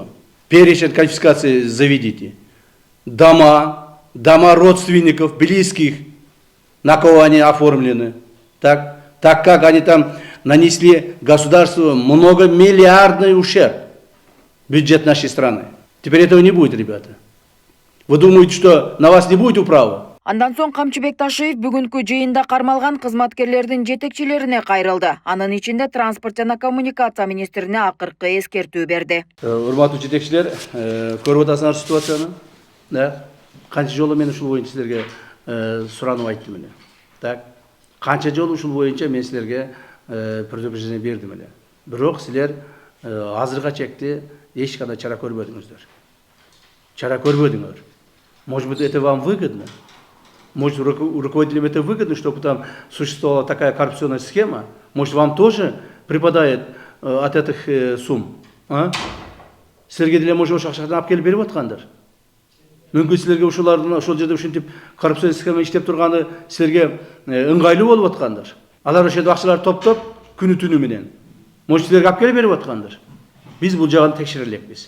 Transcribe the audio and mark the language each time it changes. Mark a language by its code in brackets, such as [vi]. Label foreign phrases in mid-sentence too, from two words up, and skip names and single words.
[ru] Перечень конфискации заведите. Дома родственников, близких, на кого они оформлены. Так как они там нанесли государству многомиллиардный ущерб в бюджет нашей страны. Теперь этого не будет, ребята. Вы думаете, что на вас не будет управа? [ky] Андан соң Камчыбек Ташиев бүгүнкү жыйында кармалган кызматкерлердин жетекчилерине кайрылды. Анын ичинде транспорт жана коммуникация министрине акыркы эскертүү берди. Урматтуу жетекчилер, көрүп атасыңар ситуацияны. Да? Канча жолу мен ушул боюнча силерге суранып айттым эле. Так? Канча жолу ушул боюнча мен силерге предупреждение бердим эле. Бирок силер азыркыга чекти эч кандай чара көрбөдүңүздөр. Чара көрбөдүңөр. [ru] Может быть, это вам выгодно? Может, руководителям это выгодно, чтобы там существовала такая коррупционная схема? Может, вам тоже припадает от этих сумм? А? [ky] Силерге деле может ошол акчаны алып келип берип аткандар. Мүмкүн силерге ошол жерде ушинтип [ru] коррупционный схема [ky] иштеп турганы силерге ыңгайлуу болуп аткандар. Алар ошол акчаларды топтоп күнү түнү менен. Может, силерге алып келип берип аткандар. Биз бул жагын текшере элекпиз.